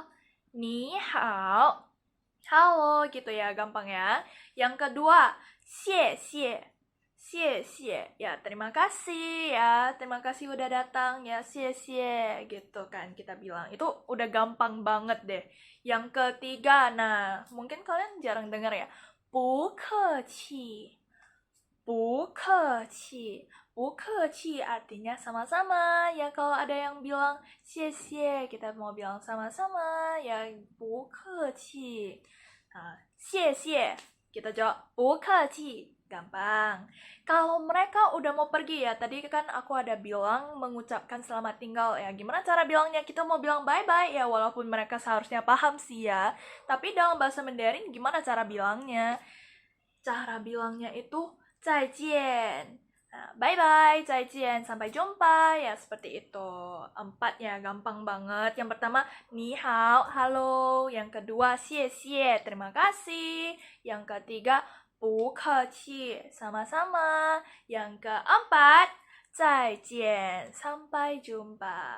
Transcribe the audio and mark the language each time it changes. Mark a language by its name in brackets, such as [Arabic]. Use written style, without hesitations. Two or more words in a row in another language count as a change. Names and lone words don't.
[Chinese] 你好, [Indonesian] halo, gitu ya, gampang ya. Yang kedua, xie xie. Xie xie, ya terima kasih ya, terima kasih udah datang ya, xie xie, gitu kan kita bilang. Itu udah gampang banget deh. Yang ketiga, nah mungkin kalian jarang dengar ya, [Chinese] 不客气, 不客气, 不客气 [Indonesian] artinya sama-sama. Ya kalau ada yang bilang 谢谢, kita mau bilang sama-sama ya, [Chinese] 不客气. Nah, 谢谢, [Indonesian] kita jawab 不客气. Gampang. Kalau mereka udah mau pergi ya, tadi kan aku ada bilang mengucapkan selamat tinggal ya. Gimana cara bilangnya? Kita mau bilang bye-bye ya, walaupun mereka seharusnya paham sih ya. Tapi dalam bahasa Mandarin gimana cara bilangnya? Cara bilangnya itu 再见. Nah, bye-bye, 再见, sampai jumpa ya, seperti itu. 4 ya, gampang banget. Yang pertama, [Chinese] 你好, [Indonesian] halo. Yang kedua, xie xie, terima kasih. Yang ketiga, [Chinese] 不客气, [Indonesian] sama-sama. Yang keempat, [Chinese] 再见, [Indonesian] sampai jumpa.